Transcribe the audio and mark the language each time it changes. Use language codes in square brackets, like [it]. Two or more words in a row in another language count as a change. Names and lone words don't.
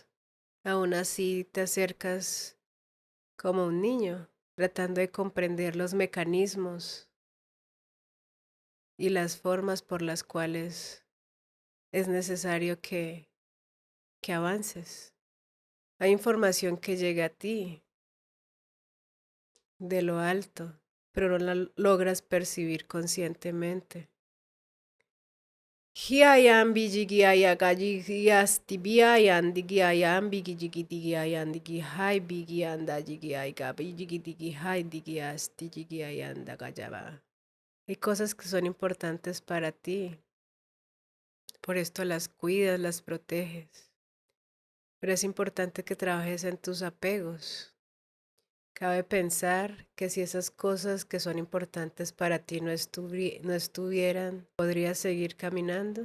[es] Aún así te acercas como un niño, tratando de comprender los mecanismos y las formas por las cuales es necesario que avances. Hay información que llega a ti de lo alto, pero no la logras percibir conscientemente. Hiayan bijigiaya gajigias tibiayan digiayan bigigidigiayan digihai bigian dajigiai gabigidigihai digias digiayan dagajaba. Hay cosas que son importantes para ti, por esto las cuidas, las proteges. Pero es importante que trabajes en tus apegos. Cabe pensar que si esas cosas que son importantes para ti no estuvieran, ¿podrías seguir caminando?